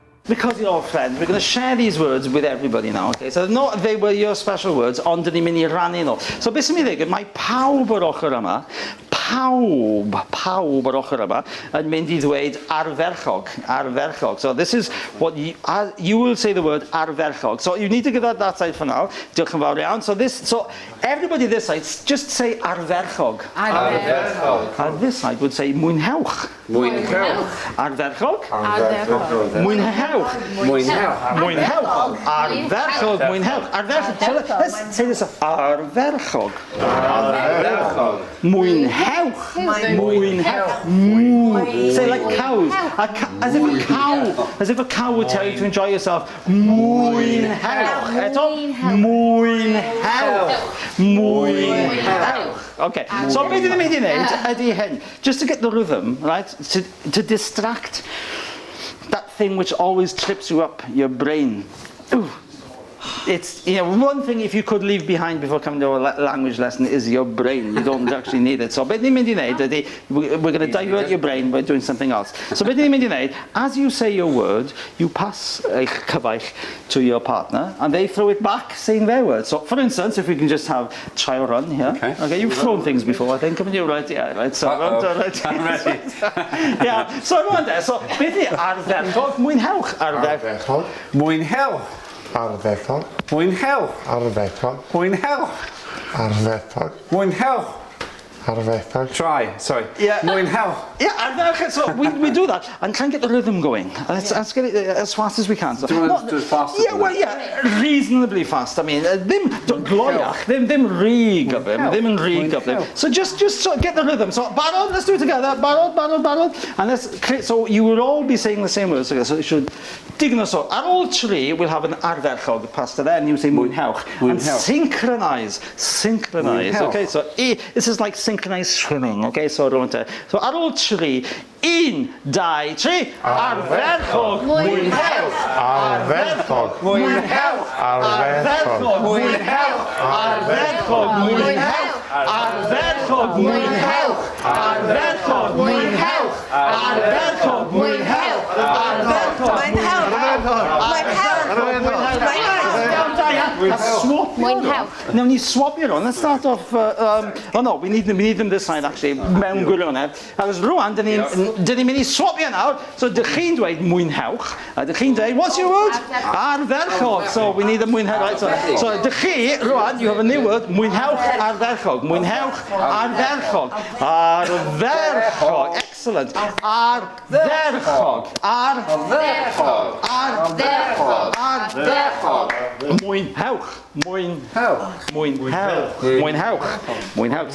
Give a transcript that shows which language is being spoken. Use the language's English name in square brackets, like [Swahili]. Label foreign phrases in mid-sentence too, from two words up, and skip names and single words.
[English] because you're all friends, we're going to share these words with everybody now, okay? So no, they were your special words, [Welsh] ond dyn ni'n mynd I rannu nhw. So beth sy'n mynd I ddigwydd, mae pawb o'r ochr yma, pawb o'r ochr yma yn mynd I ddweud ardderchog. [English] So this is what you will say the word ardderchog. So you need to get that side for now. [Welsh] Diolch yn fawr iawn. [English] So everybody this side, just say ardderchog. And this side would say Mwynhewch. [Welsh] Ardderchog. Mwynhewch. Ardderchog. Mwynhewch. [English] So let's say this. [Welsh] Ardderchog. Mwynhewch. [English] Say like cows. As if a cow would tell you to enjoy yourself. [Welsh] Mwynhewch. Mwynhewch. Okay. So beth ydym mynd I wneud ydy hyn. [English] Just to get the rhythm, right? To distract that thing which always trips you up, your brain. Ooh. It's, one thing if you could leave behind before coming to a language lesson is your brain. You don't actually need it. [Welsh] So beth ni'n mynd I wneud ydy, [English] we're going to divert your brain by doing something else. [Welsh] So beth ni'n mynd I wneud, [English] as you say your word, you pass [Welsh] eich cyfaill [English] to your partner, and they throw it back saying their word. So for instance, if we can just have trial run here. Okay, you've thrown things before, I think, haven't you? Right, yeah, right. So I'm ready. Yeah, so everyone there. [Welsh] So beth ni ardderchog, Mwynhewch. Ardderchog. Mwynhewch. Ardderchog. Mwynhewch. Ardderchog. Mwynhewch. Ardderchog. Mwynhewch. Ardderchog. [English] Try, sorry. Yeah. [Welsh] Mwynhewch. Yeah, ardderchog. [English] So we do that and try and get the rhythm going. Let's get it as fast as we can. So, do you want to do it faster? Yeah, well, yeah, reasonably fast. I mean, [Welsh] ddim gloiach, ddim rhy gyflym, [English] So just so get the rhythm. So barod, let's do it together. [Welsh] Barod. [English] And let's create, so you will all be saying the same words together. So it should dig us so. At all three, we'll have an ardderchog passed to there, and you say Mwynhewch. And synchronize. Okay, so this is like synchronized swimming. Okay, so at all three, 1, 2, 3, [Welsh] ardderchog. Mwynhewch. Ardderchog. Mwynhewch. Ardderchog. Mwynhewch. Ardderchog. Mwynhewch. Ardderchog. Mwynhewch. Ardderchog. Mwynhewch. Ardderchog. Mwynhewch. Mwynhewch. [English] Now we need to swap your on. Let's start off. Oh no, we need them this side actually. [Welsh] Mewn gwirionedd. As rwan, dyn ni'n mynd I [English] swap you now. [Welsh] So dych chi'n dweud Mwynhewch. Dych chi'n dweud, [English] what's your word? Ardderchog. So we need a Mwynhewch. [Welsh] Right, so dych chi, rwan, [English] you have a new word. [Welsh] Mwynhewch ardderchog. Mwynhewch ardderchog. Ardderchog. Excellent. Ardderchog. Ardderchog. Ardderchog. Ardderchog. Mwynhewch. Mwynhewch. Mwynhewch. Mwynhewch. Mwynhewch.